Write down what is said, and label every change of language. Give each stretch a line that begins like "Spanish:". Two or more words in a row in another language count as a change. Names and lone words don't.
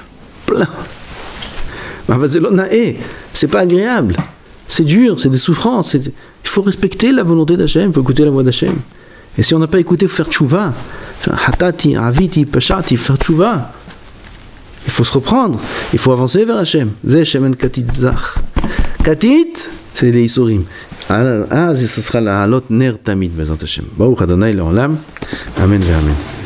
French: Plein. C'est pas agréable. C'est dur, c'est des souffrances. Il faut respecter la volonté d'Hachem, il faut écouter la voix d'Hachem. Et si on n'a pas écouté, il faut faire tchouva.
Hebrew: חטאתי, עויתי, פשעתי,
French: faire tchouva. Il faut se reprendre, il faut avancer vers Hachem.
Hebrew: זה שמן כתית זך.
French: Katit, c'est les Isurim. Ah, ce sera la
Hebrew: להעלות נר תמיד, בעזרת השם. ברוך אדוני לעולם. אמן ואמן.